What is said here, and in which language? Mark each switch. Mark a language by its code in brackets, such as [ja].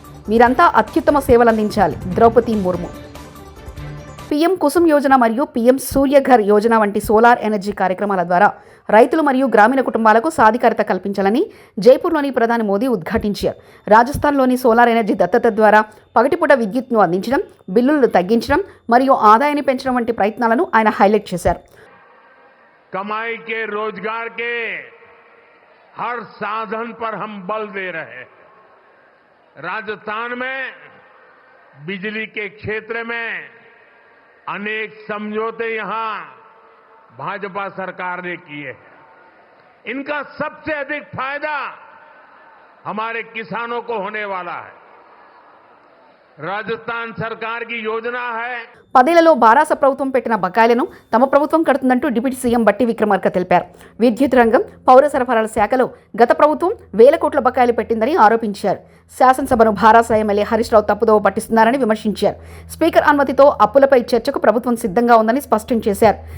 [te] మీరంతా అత్యుత్తమ సేవలందించాలి ద్రౌపది ముర్ము. పీఎం కుసుమ్ యోజన మరియు పీఎం సూర్యఘర్ యోజన వంటి సోలార్ ఎనర్జీ కార్యక్రమాల ద్వారా రైతులు మరియు గ్రామీణ కుటుంబాలకు సాధికారత కల్పించాలని జైపూర్లోని ప్రధాని మోదీ ఉద్ఘాటించారు. రాజస్థాన్లోని సోలార్ ఎనర్జీ దత్తత ద్వారా పగటిపూట విద్యుత్ను అందించడం, బిల్లులను తగ్గించడం మరియు ఆదాయాన్ని పెంచడం వంటి ప్రయత్నాలను ఆయన హైలైట్ చేశారు. [hi] कमाई के रोजगार के हर साधन पर हम बल दे रहे हैं. राजस्थान में बिजली के क्षेत्र में अनेक समझौते यहां भाजपा सरकार ने किए हैं. इनका सबसे अधिक फायदा हमारे किसानों को होने वाला है. राजस्थान सरकार की योजना है. [te] 10లలో బారాస ప్రభుత్వం పెట్టిన బకాయిలను తమ ప్రభుత్వం కడుతుందంటూ డిప్యూటీ సీఎం బట్టి విక్రమార్క తెలిపారు. విద్యుత్ రంగం, పౌర సరఫరాల శాఖలో గత ప్రభుత్వం 1000 కోట్ల బకాయిలు పెట్టిందని ఆరోపించారు. శాసనసభను బారాస ఎమ్మెల్యే హరీష్ రావు తప్పుదోవ పట్టిస్తున్నారని విమర్శించారు. స్పీకర్ అనుమతితో అప్పులపై చర్చకు ప్రభుత్వం సిద్ధంగా ఉందని స్పష్టం చేశారు.